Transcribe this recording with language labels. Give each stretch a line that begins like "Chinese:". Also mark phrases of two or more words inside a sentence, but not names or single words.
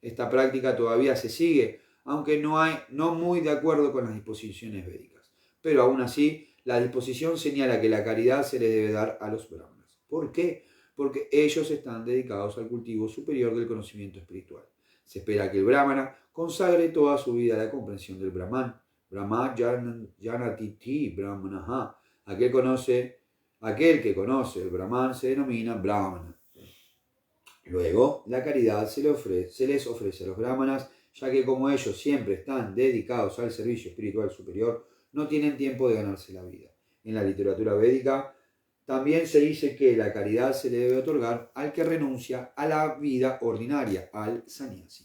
Spanish: esta práctica todavía se sigue, aunque no muy de acuerdo con las disposiciones védicas. Pero aún así, la disposición señala que la caridad se le debe dar a los brahmanas. ¿Por qué? Porque ellos están dedicados al cultivo superior del conocimiento espiritual. Se espera que el brahmana consagre toda su vida a la comprensión del brahman.
Sanskrit: ब्रह्म जानातीति ब्राह्मणः.
Spanish: Aquel que conoce el brahman se denomina brahmana. Luego, la caridad se les ofrece a los brahmanas, ya que como ellos siempre están dedicados al servicio espiritual superior, no tienen tiempo de ganarse la vida. En la literatura védica también se dice que la caridad se le debe otorgar al que renuncia a la vida ordinaria, al sannyasi.